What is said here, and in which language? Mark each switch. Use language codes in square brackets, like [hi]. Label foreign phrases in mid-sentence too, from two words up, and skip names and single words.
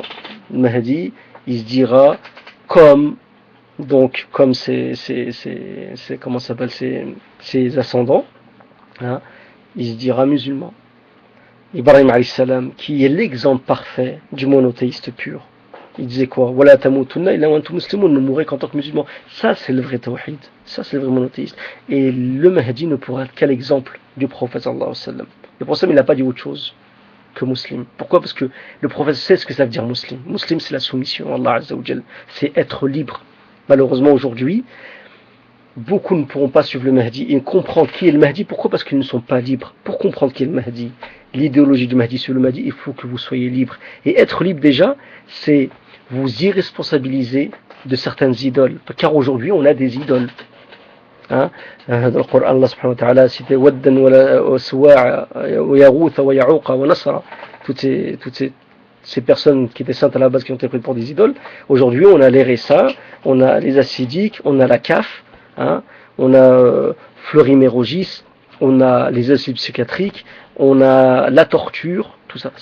[fr] Le Mahdi, il se dira comme comment ça s'appelle ses ascendants, hein, il se dira musulman. Ibrahim [ar] عليه السلام, [fr] qui est l'exemple parfait du monothéiste pur. Il disait quoi? [ar] ولا تموتن إلا وأنتم مسلمون, [fr] ne mourrez qu'en tant que musulman. Ça, c'est le vrai tawhid. Ça, c'est le vrai monothéiste. Et le Mahdi ne pourra être qu'à l'exemple du prophète [ar] صلى الله عليه وسلم. [fr] Le prophète, il n'a pas dit autre chose que musulman. Pourquoi? Parce que le prophète sait ce que ça veut dire musulman. Musulman, c'est la soumission à [ar] الله عز وجل. [fr] C'est être libre. Malheureusement, aujourd'hui, beaucoup ne pourront pas suivre le Mahdi et comprendre qui est le Mahdi. Pourquoi? Parce qu'ils ne sont pas libres. Pour comprendre qui est le Mahdi, l'idéologie du Mahdi sur le Mahdi, il faut que vous soyez libre. Et être libre déjà, c'est vous irresponsabiliser de certaines idoles. Car aujourd'hui, on a des idoles. Hein? Dans le Coran, [ar] الله سبحانه وتعالى [fr] cité [ar] ودا وسواعا ويغوث ويعوق ونسرا. [fr] ces personnes qui étaient saintes à la base qui ont été prises pour des idoles. Aujourd'hui, on a les RSA, on a les acidiques, on a la CAF, hein, on a Fleury-Mérogis, on a les acides psychiatriques, on a la torture, tout ça.